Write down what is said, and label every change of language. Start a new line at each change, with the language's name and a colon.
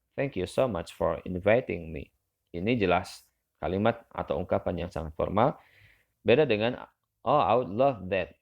English: Thank you so much for inviting me.
Indonesian: Ini jelas kalimat atau ungkapan yang sangat formal. Beda dengan,
English: oh, I would love that.